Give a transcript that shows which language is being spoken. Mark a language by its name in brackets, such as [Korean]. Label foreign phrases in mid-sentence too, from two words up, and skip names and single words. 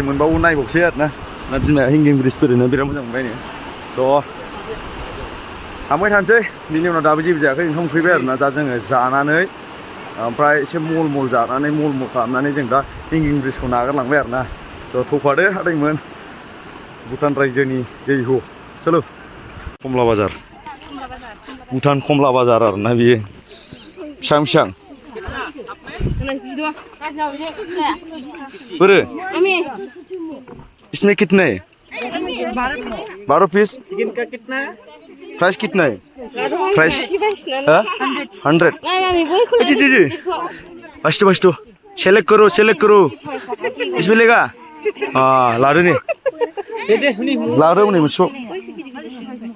[Bodo] मोनबावो नायबावसै आरोना ना बिमाया हिंगिं ब्रिज बेरायनो बिराद मोजां मोनबायनो स' थांबाय थानोसै बिनि उनाव दाबो जेबो जायाखै ओंखाम उखैबाय आरोना दा जोङो जानानै ओमफ्राय एसे मल जानानै मल खालामनानै जों दा हिंगिं ब्रिजखौ नागारलांबाय आरोना स' थौफादो हादोंमोन भुटान रायजोनि जैह' चलो कमला बाजार भुटान कमला बाजार आरोना बियो फिसा बोरो [Hindi] इसमें कितने 12 पीस चिकन का कितना प्राइस कितना है प्राइस 100 जी बस सेलेक्ट करो इसमें लेगा हाँ [Bodo] लादो ने लादो [Hindi] उन्हें मुझको